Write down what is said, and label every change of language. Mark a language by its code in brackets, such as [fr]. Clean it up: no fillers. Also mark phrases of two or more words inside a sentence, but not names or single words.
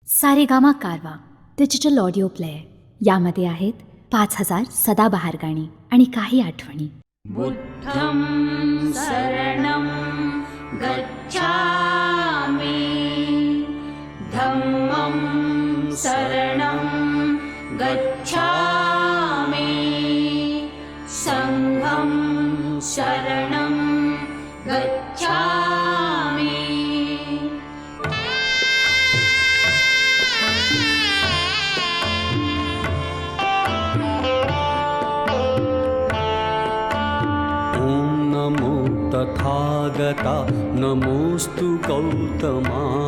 [mr] सारेगामा कारवा [en] digital audio player. [mr] यामध्ये आहेत 5000 सदाबहार गाणी आणि काही आठवणी. [pi] बुद्धं शरणं गच्छामि, धम्मं शरणं गच्छामि, संघं शरणं गच्छामि. [mr] तथागता नमोस्तु गौतमा.